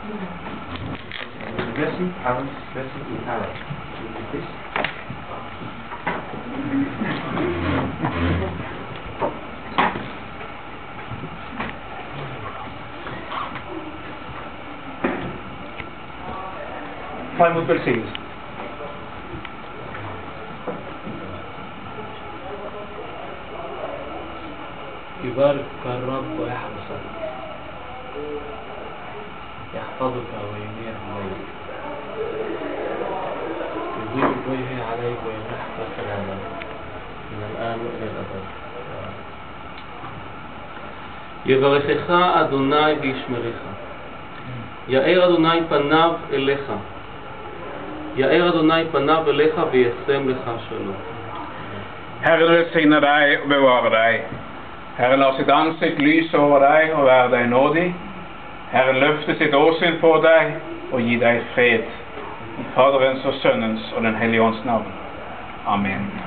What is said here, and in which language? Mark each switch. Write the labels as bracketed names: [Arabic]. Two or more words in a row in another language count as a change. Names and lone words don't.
[English] Blessing in Arab. [Norwegian] Ta imot velsignelsen. [Arabic] يبارك الرب ويحفظك، يحفظك وينير عليك، يضيء وجهه عليك ويمنحك سلاما من الآن وإلى الأبد. [Hebrew] יברכך אדוני וישמרך, יאר אדוני פניו אליך, יאר אדוני פניו אליך וישם לך שלום. [Norwegian] Herren velsigne deg og bevare deg. Herren lar sitt ansikt lyse over deg og være deg nådig. Herren løfter sitt åsyn på deg og gi deg fred. I Faderens og Sønnens og den Hellige Ånds navn.